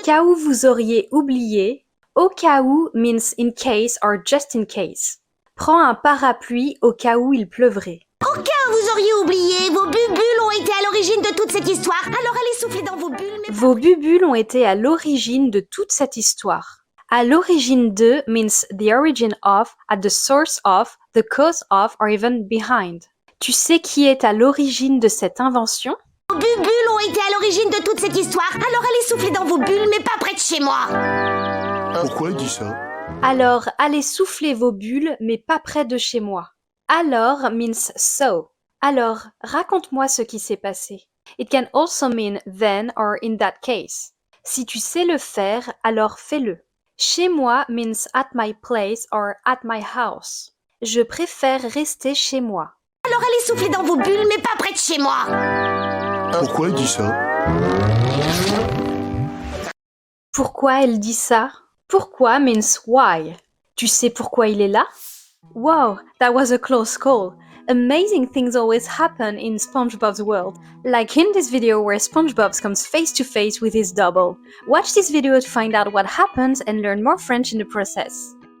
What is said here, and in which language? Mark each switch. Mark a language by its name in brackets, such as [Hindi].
[French] cas où vous auriez oublié, au cas où [English] means in case or just in case. [French] Prends un parapluie au cas où il pleuvrait. Au cas où vous auriez oublié, vos bubules ont été à l'origine de toute cette histoire. Alors allez souffler dans vos bulles, mais... Vos bubules ont été à l'origine de toute cette histoire. [English] À l'origine de means the origin of, at the source of, the cause of, or even behind. [French] Tu sais qui est à l'origine de cette invention? Vos bubules ont été à l'origine de toute cette histoire. Alors allez souffler dans vos bulles, mais pas près de chez moi. Pourquoi il dit ça? Alors, allez souffler vos bulles, mais pas près de chez moi. Alors [English] means so. [French] Alors, raconte-moi ce qui s'est passé. [English] It can also mean then or in that case. [French] Si tu sais le faire, alors fais-le. [English] Chez moi means at my place or at my house. [French] Je préfère rester chez moi. Alors allez souffler dans vos bulles, mais pas près de chez moi. Pourquoi il dit ça? Pourquoi elle dit ça? Pourquoi [English] means why. [French] Tu sais pourquoi il est là? [English] Wow, that was a close call. Amazing things always happen in SpongeBob's world, like in this video where SpongeBob comes face to face with his double. Watch this video to find out what happens and learn more French in the process.